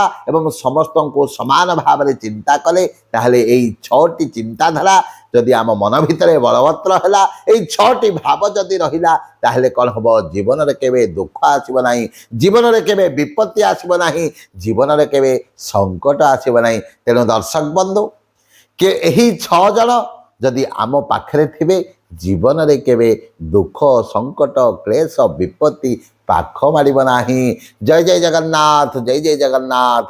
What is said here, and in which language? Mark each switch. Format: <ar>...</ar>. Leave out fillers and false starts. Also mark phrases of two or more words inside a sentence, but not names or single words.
<or>ଏବଂ ସମସ୍ତଙ୍କୁ ସମାନ ଭାବ ରେ ଚିନ୍ତା କଲେ ତାହାଲେ ଏଇ 6ଟି ଚିନ୍ତାଧାରା ଯଦି ଆମ ମନ ଭିତରେ ବଳବତ୍ତର ହେଲା ଏଇ 6ଟି ଭାବ ଯଦି ରହିଲା ତାହାଲେ କଣ ଆମ ଜୀବନ ରେ କେବେ ଦୁଃଖ ଆସିବ ନାହିଁ ଜୀବନ ରେ କେବେ ବିପତ୍ତି ଆସିବ ନାହିଁ ଜୀବନ ରେ କେବେ ସଙ୍କଟ ଆସିବ ନାହିଁ ତେଣୁ ଦର୍ଶକ ବନ୍ଧୁ କେ ଏହି 6 ଜଣ ଯଦି ଆମ ପାଖରେ ଥିବେ ଜୀବନ ରେ କେବେ ଦୁଃଖ ସଙ୍କଟ କ୍ଲେଶ ବିପତ୍ତି ପାଖ ମାଡ଼ିବ ନାହିଁ। ଜୟ ଜୟ ଜଗନ୍ନାଥ ଜୟ ଜୟ ଜଗନ୍ନାଥ।</or>